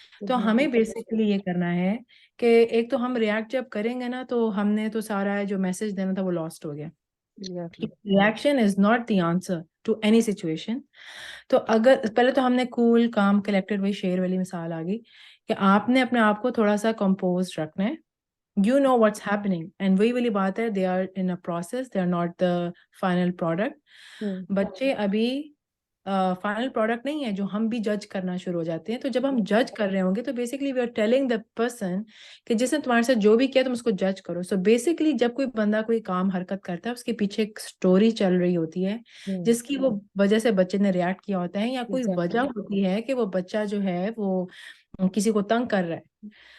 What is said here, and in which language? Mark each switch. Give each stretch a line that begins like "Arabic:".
Urdu: تو ہمیں بیسیکلی یہ کرنا ہے کہ ایک تو ہم ریاکٹ جب کریں گے نا تو ہم نے تو سارا جو میسج دینا تھا وہ لاسٹ ہو گیا.
English: Reaction is not the answer to any situation.
Urdu: تو اگر پہلے تو ہم نے کول کام کلیکٹڈ، وہی شیر والی مثال آ گئی کہ آپ نے اپنے آپ کو تھوڑا سا کمپوز رکھنا ہے.
English: You know what's happening and
Urdu: وہی والی بات ہے،
English: they are in a process, they are not the final product.
Urdu: بچے ابھی فائنل پروڈکٹ نہیں ہے جو ہم بھی جج کرنا شروع ہو جاتے ہیں. تو جب ہم جج کر رہے ہوں گے تو basically
English: we are telling the person
Urdu: کہ جس نے تمہارے ساتھ جو بھی کیا تم اس کو جج کرو. سو بیسکلی جب کوئی بندہ کوئی کام حرکت کرتا ہے اس کے پیچھے ایک سٹوری چل رہی ہوتی ہے جس کی وہ وجہ سے بچے نے ریاکٹ کیا ہوتا ہے، یا کوئی وجہ ہوتی ہے کہ وہ بچہ جو ہے وہ کسی کو تنگ کر رہا ہے.